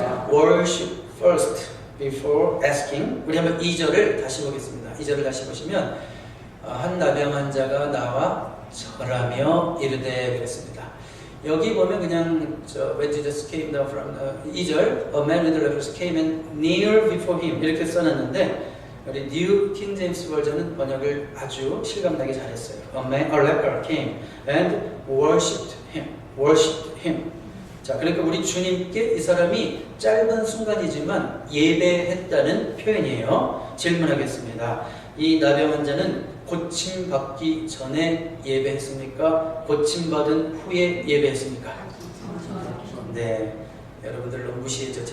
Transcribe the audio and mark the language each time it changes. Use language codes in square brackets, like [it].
[en] Worship first before asking. [ko] 우리 한번 2절을 다시 보겠습니다. 2절을 다시 보시면 한 나병 환자가 나와 절하며 이르되 그랬습니다. 여기 보면 그냥 [en] when Jesus came down from 2절 A man with leprosy came and kneel before him [ko] 이렇게 써놨는데 우리 New King James 버전은 번역을 아주 실감나게 잘했어요. [en] A leper came and worshipped him. [ko] 자, 그러니까 우리 주님께 이 사람이 짧은 순간이지만 예배했다는 표현이에요. 질문하겠습니다. 이 나병 환자는 고침받기 전에 예배했습니까? 고침받은 후에 예배했습니까? 네, 여러분들 너무 무시했죠.